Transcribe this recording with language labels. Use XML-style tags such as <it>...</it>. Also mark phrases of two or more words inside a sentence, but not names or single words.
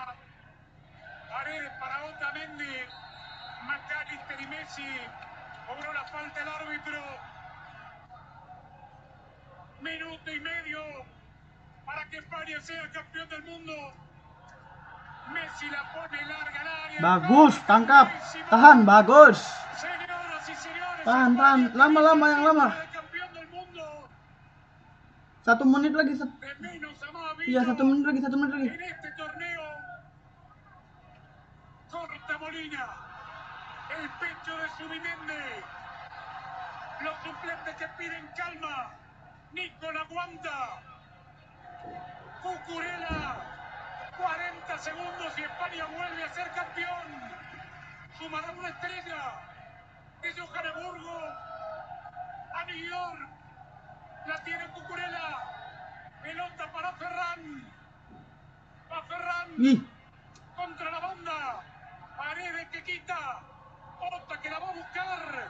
<es>Paredes para Otamendi. McAllister y Messi. Cobró la falta el árbitro. Minuto y medio para que España sea campeón del mundo. Messi la pone larga al área.</es> <id>Bagus, tangkap. Tahan, bagus.</id> <es>Señoras y señores,</es> <id>Tahan, lama yang lama. 1 menit lagi. Iya, 1 menit lagi.</id> <es>En este torneo, corta Molina, el pecho de Zubimendi, los suplentes que piden calma, Nico la aguanta, Cucurella, 40 segundos y España vuelve a ser campeón, sumará una estrella de Johannesburgo a New York, la tiene Cucurella, pelota para Ferran, va Ferran, contra la banda, Paredes que quita, Ota que la va a buscar,</es>